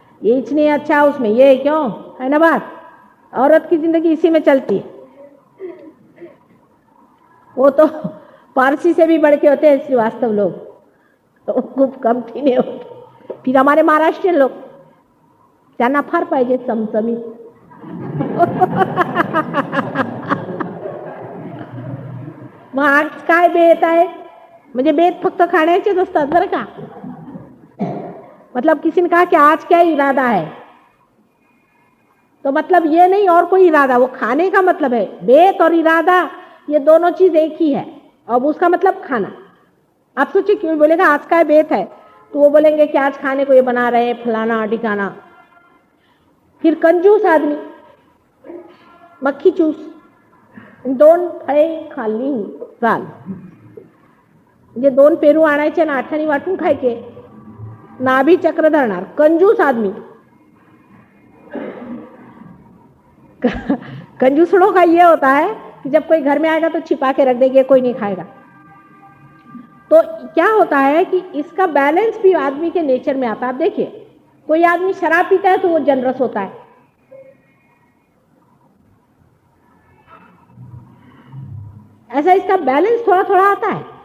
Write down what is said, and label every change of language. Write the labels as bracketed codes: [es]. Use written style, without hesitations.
[hi] ये इतने अच्छा उसमें ये क्यों है ना बात, औरत की जिंदगी इसी में चलती है। वो तो पारसी से भी बढ़ के होते हैं श्रीवास्तव लोग, तो खूब कम नहीं होते। फिर हमारे महाराष्ट्रियन लोग, [mr] त्यांना फार पाहिजे चमचमीत. मग आज काय बेत आहे, म्हणजे बेत फक्त खाण्याचेच असतात बरं का. [hi] मतलब किसी ने कहा कि आज क्या इरादा है, तो मतलब ये नहीं और कोई इरादा, वो खाने का मतलब है. बेत और इरादा ये दोनों चीज एक ही है. अब उसका मतलब खाना. आप सोचिए क्यों बोलेगा आज का बेत है, तो वो बोलेंगे कि आज खाने को ये बना रहे हैं फलाना ढिकाना. फिर कंजूस आदमी, मक्खी चूस, [mr] 2 फळे खाल्ली चाल, म्हणजे 2 पेरू आणायचे ना 8 वाटून खायचे, नाभी चक्र धरणार. [hi] कंजूस आदमी. कंजूसड़ों का ये होता है कि जब कोई घर में आएगा तो छिपा के रख देंगे, कोई नहीं खाएगा. तो क्या होता है कि इसका बैलेंस भी आदमी के नेचर में आता है. आप देखिए कोई आदमी शराब पीता है तो वो जनरस होता है, ऐसा इसका बैलेंस थोड़ा थोड़ा आता है.